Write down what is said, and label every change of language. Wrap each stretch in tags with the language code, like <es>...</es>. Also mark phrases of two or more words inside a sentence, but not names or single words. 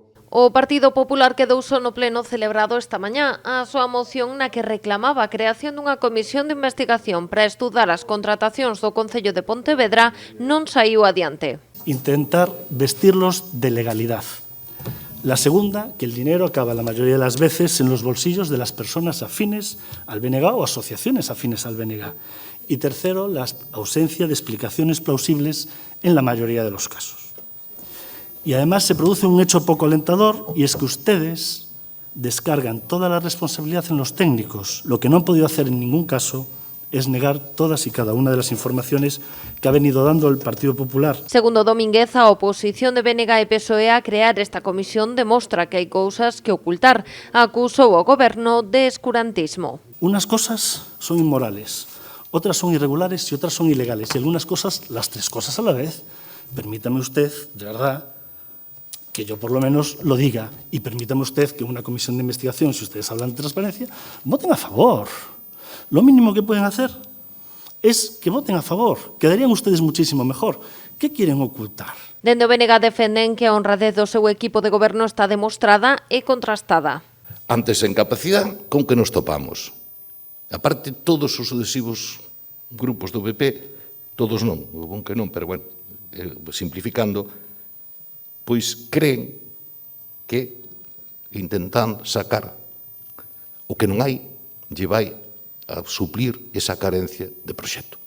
<gl>O Partido Popular quedou só no pleno celebrado esta mañá a súa moción na que reclamaba a creación dunha comisión de investigación para estudar as contratacións do Concello de Pontevedra non saiu adiante.</gl> <es>Intentar vestirlos de legalidad. La segunda, que el dinero acaba la mayoría de las veces en los bolsillos de las personas afines al BNG o asociaciones afines al BNG. Y tercero, la ausencia de explicaciones plausibles en la mayoría de los casos. Y además se produce un hecho poco alentador y es que ustedes descargan toda la responsabilidad en los técnicos. Lo que no han podido hacer en ningún caso es negar todas y cada una de las informaciones que ha venido dando el Partido Popular.</es> <gl>Segundo Domínguez, a oposición de BNG e PSOE a crear esta comisión demostra que hai cousas que ocultar. Acusou ao Goberno de escurantismo.</gl> <es>Unas cosas son inmorales, otras son irregulares y otras son ilegales. Y algunas cosas, las tres cosas a la vez. Permítame usted, de verdad, que yo por lo menos lo diga, y permítame usted que una comisión de investigación, si ustedes hablan de transparencia, voten a favor. Lo mínimo que pueden hacer es que voten a favor. Quedarían ustedes muchísimo mejor. ¿Qué quieren ocultar?</es> <gl>Dende o BNG defenden que a honradez do seu equipo de goberno está demostrada e contrastada. Antes en capacidade, con que nos topamos? Aparte, todos os sucesivos grupos do PP, todos non, o bon que non, pero bueno, simplificando, pois creen que intentando sacar o que non hai, lle vai a suplir esa carencia de proxecto.</gl>